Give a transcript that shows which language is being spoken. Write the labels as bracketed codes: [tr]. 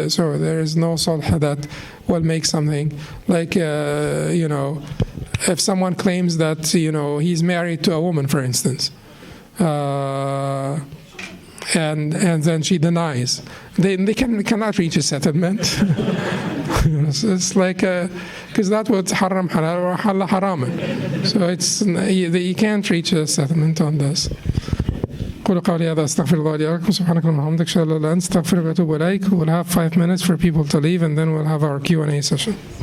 [en] So there is no sulh that will make something like, if someone claims that, he's married to a woman, for instance, and then she denies, they cannot reach a settlement. It's like, because that was haram halal or halal haram. So you can't reach a settlement on this. [ar] قولوا قولي هذا أستغفر الله لي ولكم سبحانك اللهم وبحمدك أشهد أن لا إله إلا أنت أستغفرك وأتوب إليك. [en] We'll have 5 minutes for people to leave, and then we'll have our Q&A session.